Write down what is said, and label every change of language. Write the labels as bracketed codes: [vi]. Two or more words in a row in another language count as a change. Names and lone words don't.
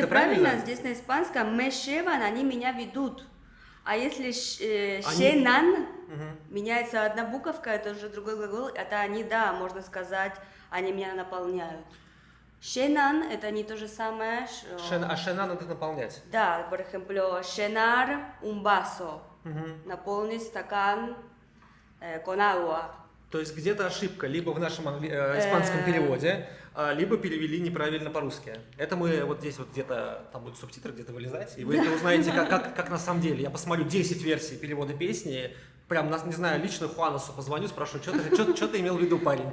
[ru] правильно, здесь на испанском [es] me llevan, [ru] они меня ведут. А если Они- шенан, Мгм. меняется одна буковка, это уже другой глагол, это они, да, можно сказать, они меня наполняют. Шенан это не то же самое, А шена надо наполнять. да, [es] por ejemplo, llenar un vaso, Мгм. [ru] наполнить стакан [es] con agua. [ru] То есть где-то ошибка, либо в нашем испанском переводе, либо перевели неправильно по-русски. Это мы вот здесь вот где-то, там будут субтитры где-то вылезать, и вы это узнаете, как на самом деле. Я посмотрю 10 версий перевода песни, прям, не знаю, лично Хуанасу позвоню, спрошу, что ты имел в виду, парень.